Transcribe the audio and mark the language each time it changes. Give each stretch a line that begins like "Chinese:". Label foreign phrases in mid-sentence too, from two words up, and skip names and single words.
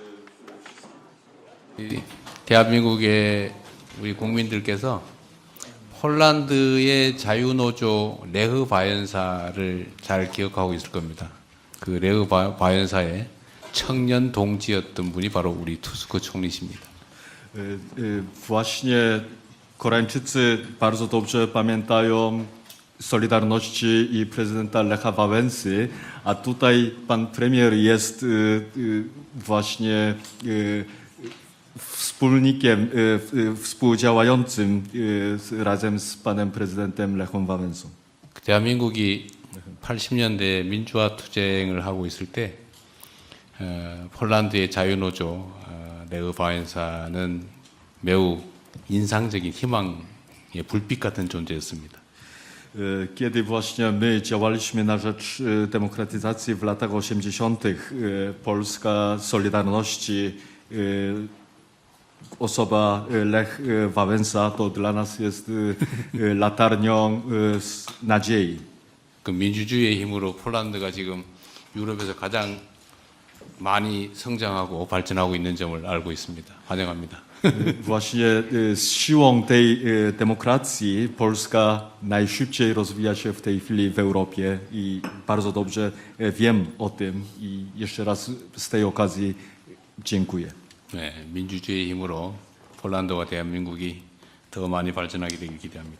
Korean: 대한민국의 우리 국민들께서 폴란드의 자유노조 레흐 바연사를 잘 기억하고 있을 겁니다. 그 레흐 바연사의 청년 동지였던 분이 바로 우리 투스크 총리십니다.
Polish: Właśnie Koreańczycy bardzo dobrze pamiętają Solidarności i prezydenta Lecha Wałęsy, a tutaj pan premier jest właśnie wspólnikiem, współdziałającym razem z panem prezydentem Lechem Wałęsą.
Korean: 대한민국이 80년대 민주화 투쟁을 하고 있을 때 폴란드의 자유노조 레흐 바연사는 매우 인상적인 희망의 불빛 같은 존재였습니다.
Polish: Kiedy właśnie my działaliśmy na rzecz demokratyzacji w latach 80., Polska Solidarności, osoba Lech Wałęsa to dla nas jest latarnią nadziei.
Korean: 그 민주주의의 힘으로 폴란드가 지금 유럽에서 가장 많이 성장하고 발전하고 있는 점을 알고 있습니다. 환영합니다.
Polish: Właśnie z siłą tej demokracji Polska najszybciej rozwija się w tej chwili w Europie i bardzo dobrze wiem o tym i jeszcze raz z tej okazji dziękuję.
Korean: 네, 민주주의의 힘으로 폴란드와 대한민국이 더 많이 발전하게 되길 기대합니다.